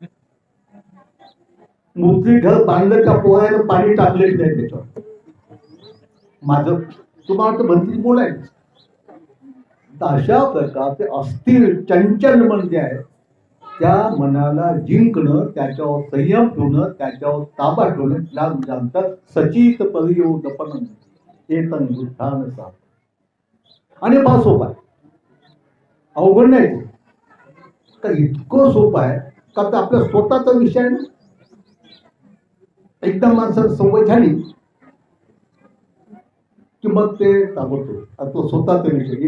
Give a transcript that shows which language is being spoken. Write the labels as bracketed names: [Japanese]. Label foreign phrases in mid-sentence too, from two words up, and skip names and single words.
[Marathi] मुक्ती घर बांधलं का पोहायला पाणी टाकलेच नाही त्याच्यावर. माझं तुम्हाला तर भरतीच बोलायचं. अशा प्रकारचे अस्थिर चंचल मन जे आहे त्या मनाला जिंकणं, त्याच्यावर संयम ठेवणं, त्याच्यावर ताबा ठेवणं या जाणतात [Pali] सचित परियोदपन चेतन बुद्धान सा. [Marathi] आणि फार सोपं आहे, अवघड नाही का. इतकं सोपं आहे का तर आपल्या स्वतःचा विषय आहे ना. एकदा माणसाला सवय झाली की मग ते ताबडतोब आपलं स्वतःचा विषय.